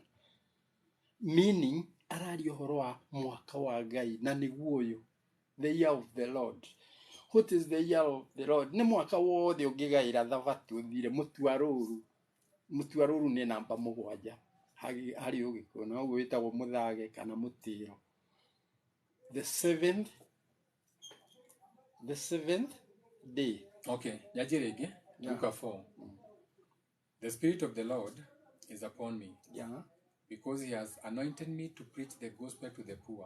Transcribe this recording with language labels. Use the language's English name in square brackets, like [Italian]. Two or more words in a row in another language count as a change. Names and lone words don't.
[Kikuyu] Meaning arario horo wa mwaka wa Ngai na nĩguo ũyũ, [English] the year of the Lord. What is the year of the Lord? [Kikuyu] Nĩ mwaka wothe ũngĩgaĩra thabatũ ũthire mũtuarũru nĩ namba 7 harĩ ũgĩkũyũ na ũguo wĩtagwo mũthage kana mũtĩro. [English] The seventh day. [Kikuyu] Okay, Yajirege, Luka 4. [English] The Spirit of the Lord is upon me. Because he has anointed me to preach the gospel to the poor.